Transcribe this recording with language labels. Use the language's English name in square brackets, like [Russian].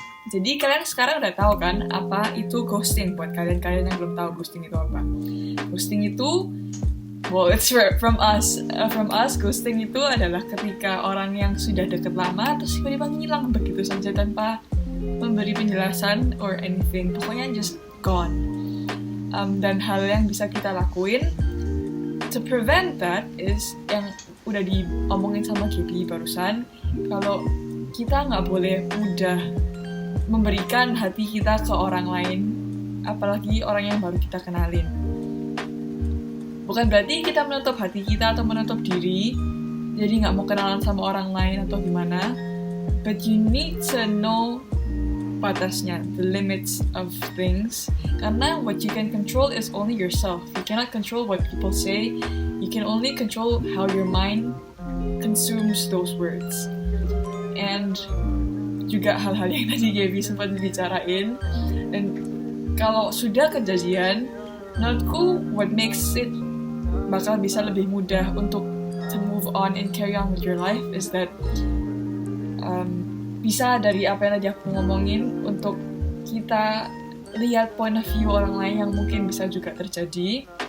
[Indonesian] Jadi kalian sekarang udah tahu kan apa itu ghosting. Buat kalian yang belum tahu ghosting itu apa. Ghosting itu, [English] well, it's from us. [Indonesian] Ghosting itu adalah ketika orang yang sudah deket lama terus tiba-tiba ngilang begitu saja tanpa memberi penjelasan [English] or anything. [Indonesian] Pokoknya [English] just gone. [Indonesian] Dan hal yang bisa kita lakuin [English] to prevent that [Indonesian] is yang udah diomongin sama Gaby barusan, kalau kita nggak boleh mudah memberikan hati kita ke orang lain, apalagi orang yang baru kita kenalin. Bukan berarti kita menutup hati kita atau menutup diri, jadi nggak mau kenalan sama orang lain atau gimana. [English] But you need to know [Indonesian] batasnya, [English] the limits of things. [Indonesian] Karena [English] what you can control is only yourself. You cannot control what people say. You can only control how your mind consumes those words. And [Indonesian] juga hal-hal yang tadi Gaby sempat bicarain. Dan kalau sudah kejadian, menurutku [English] what makes it [Indonesian] bakal bisa lebih mudah untuk [English] to move on and carry on with your life is that [Indonesian] bisa dari apa yang tadi aku ngomongin, untuk kita lihat [English] point of view [Indonesian] orang lain yang mungkin bisa juga terjadi.